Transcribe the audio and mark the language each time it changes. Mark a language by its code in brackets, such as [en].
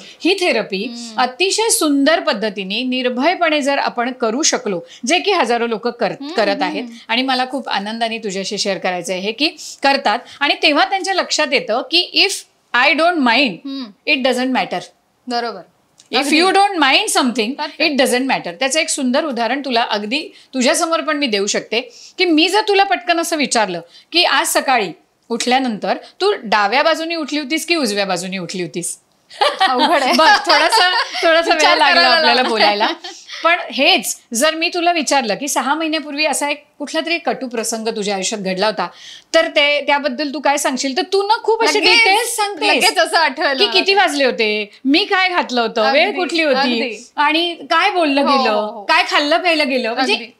[mr] ही therapy अतिशय सुंदर पद्धतीने निर्भयपणे जर आपण करू शकलो, जे की हजारो लोक करत आहेत, आणि मला खूप आनंदाने तुझ्याशी शेअर करायचं आहे की करतात, आणि तेव्हा त्यांच्या लक्षात येतं की [en] If I don't mind it doesn't matter. [mr] बरोबर. [en] If you don't mind something it doesn't matter. [mr] त्याचं एक सुंदर उदाहरण तुला अगदी तुझ्या समोर पण मी देऊ शकते की मी जर तुला पटकन असं विचारलं की आज सकाळी उठल्यानंतर तू डाव्या बाजूनी उठली होतीस की उजव्या बाजूनी उठली होतीस, थोडासा वेळ लागला आपल्याला बोलायला. पण हेच जर मी तुला विचारलं की 6 महिन्यापूर्वी असा एक कुठला तरी कटू प्रसंग तुझ्या आयुष्यात घडला होता, तर त्याबद्दल तू काय सांगशील? तर तू ना खूप असे डिटेल्स सांगतेस की किती वाजले होते, मी काय घातलं होतं, वेळ कुठली होती, आणि काय बोललं गेलं, काय खाल्लं प्यायला गेलं. म्हणजे